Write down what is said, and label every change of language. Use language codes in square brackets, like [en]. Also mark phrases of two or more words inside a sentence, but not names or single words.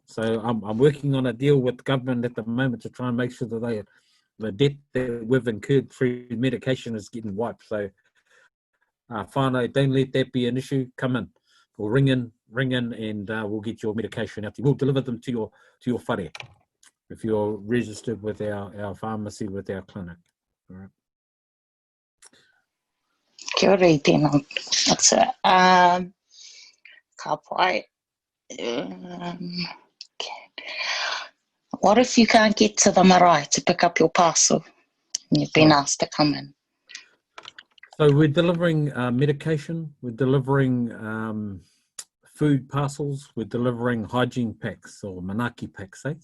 [en] So I'm working on a deal with government at the moment to try and make sure that the debt that we've incurred through medication is getting wiped. So whānau, don't let that be an issue. Come in, or ring in, and we'll get your medication out to you. We'll deliver them to your whare if you're registered with our pharmacy, with our clinic. All right. [mi] Kia ora I tēnā. [en] That's it. [mi] Ka pai. [en] What if you can't get to the marae to pick up your parcel and you've been asked to come in? So we're delivering medication, we're delivering food parcels, we're delivering hygiene packs or manaki packs, eh?